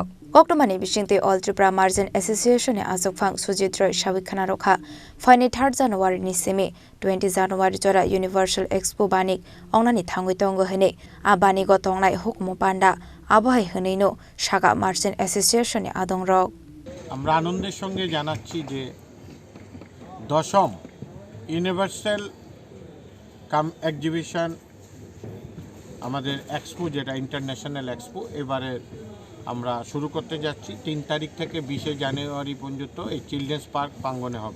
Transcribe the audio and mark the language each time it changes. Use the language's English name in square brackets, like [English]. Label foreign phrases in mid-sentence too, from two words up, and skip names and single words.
[Kok Borok] Oktomani Bishinte All Tripura Merchant Association ni Asuk Phang Sujit Roy Shawikhana Rokha Fine 3 January ni semi 20 January jora Universal Expo banik ongnani thangwi tongo hene abani go tongnai hukmo panda abhai hneino Shaga Merchant Association ni adong rok [Bangla] আমরা আনন্দের সঙ্গে জানাচ্ছি যে দশম ইউনিভার্সাল কাম এক্সিবিশন আমাদের এক্সপো যেটা [English] International Expo [Bangla] এবারে আমরা শুরু করতে যাচ্ছি 3 তারিখ থেকে 20 জানুয়ারি পর্যন্ত এই চিলড্রেন্স পার্ক প্রাঙ্গণে হবে।